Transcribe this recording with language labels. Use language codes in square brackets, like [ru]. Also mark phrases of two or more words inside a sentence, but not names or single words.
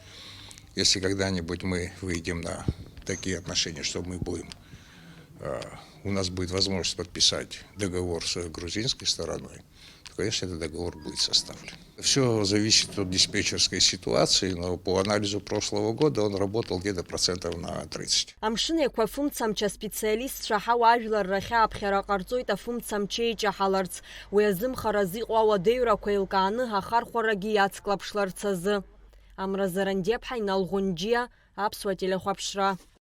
[ru] Если когда-нибудь мы выйдем на такие отношения, что мы будем у нас будет возможность подписать договор с грузинской стороной, то, конечно, этот договор будет составлен. Все зависит от диспетчерской ситуации, но по анализу прошлого года он работал где-то процентов на 30. [ab] Амшын еқәа-фымцамча специалистцәа ҳауаажәларрахь ааԥхьара ҟарҵоит афымцамчы еиҷаҳаларц, уи азымхараз иҟоу ауадаҩрақәа еилкааны ҳахархәарагьы иацклаԥшларц азы. Амра Зарандиаԥҳа, Инал Ӷәынџьиа, Аԥсуа телехәаԥшра.